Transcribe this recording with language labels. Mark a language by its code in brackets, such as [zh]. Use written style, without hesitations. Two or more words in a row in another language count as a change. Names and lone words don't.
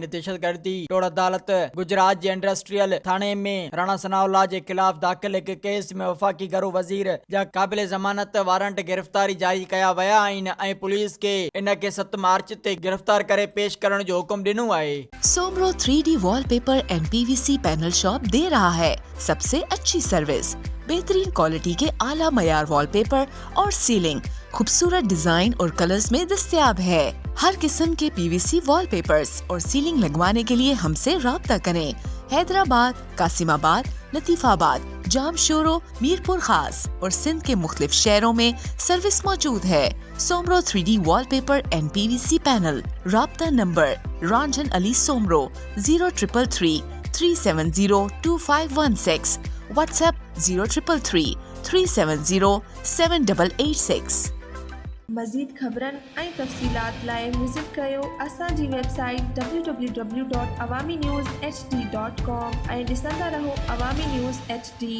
[sd] दहशतगर्दी टोड़ अदालत गुजरात जे इंडस्ट्रियल थाने में राणा सनाउल्लाह जे ख़िलाफ़ दाख़िल हिक केस में वफ़ाक़ी घरो वज़ीर जा क़ाबिल ज़मानत वारंट गिरफ़्तारी जारी कया विया आहिनि ऐं पुलिस खे इन खे 7 मार्च ते गिरफ़्तार करे पेश करण जो हुकुम ॾिनो आहे। [ur] سومرو 3D وال پیپر اینڈ PVC پینل شاپ دے رہا ہے سب سے اچھی سروس، بہترین کوالٹی کے اعلیٰ معیار وال پیپر اور سیلنگ خوبصورت ڈیزائن اور کلرز میں دستیاب ہے. ہر قسم کے PVC وال پیپرز اور سیلنگ لگوانے کے لیے ہم سے رابطہ کریں. حیدرآباد، قاسم آباد، لطیف آباد، جامشورو، میرپور خاص اور سندھ کے مختلف شہروں میں سروس موجود ہے. सोमरो 3D वॉलपेपर एंड PVC पैनल। رابطہ نمبر رنجن علی سومرو 0333 370 2516. WhatsApp 0333 370 7886। [sd] मज़ीद ख़बरनि ऐं तफ़सीलात लाइ विज़िट कयो असांजी वेबसाइट www.awamiNewsHD.com ऐं ॾिसंदा रहो अवामी न्यूज़ HD।